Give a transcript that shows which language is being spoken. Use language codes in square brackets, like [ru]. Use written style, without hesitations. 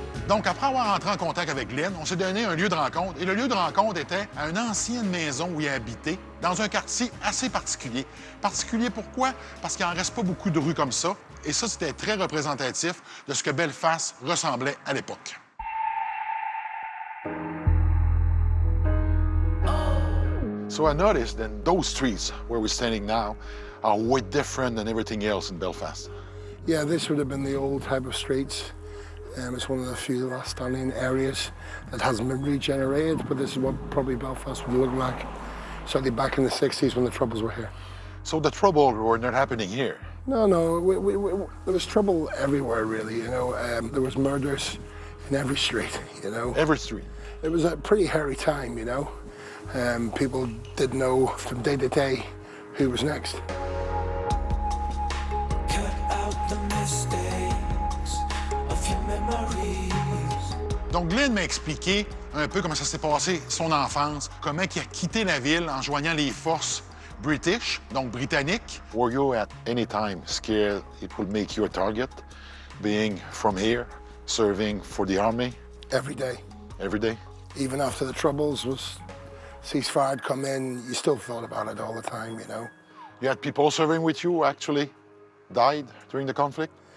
[fr] Donc, après avoir entré en contact avec Glenn, on s'est donné un lieu de rencontre. Et le lieu de rencontre était à une ancienne maison où il habitait, dans un quartier assez particulier. Particulier pourquoi? Parce qu'il n'en reste pas beaucoup de rues comme ça. Et ça, c'était très représentatif de ce que Belfast ressemblait à l'époque. [en] So I noticed that those streets where we're standing now are way different than everything else in Belfast. Yeah, this would have been the old type of streets. It's one of the few last standing areas that hasn't been regenerated, but this is what probably Belfast would look like, certainly back in the 60s when the Troubles were here. So the Troubles were not happening here? No, there was trouble everywhere, really, you know. There was murders in every street, you know. Every street? It was a pretty hairy time, you know. People didn't know from day to day who was next. Cut out the mistakes of your memories. [fr] Donc, Glenn m'a expliqué un peu comment ça s'est passé, son enfance, comment il a quitté la ville en joignant les forces British, donc britanniques. [en] Were you at any time scared it would make you a target, being from here, serving for the army? Every day. Every day? Even after the Troubles was ceasefire had come in, you still thought about it all the time, you know. You had people serving with you who actually died during the conflict?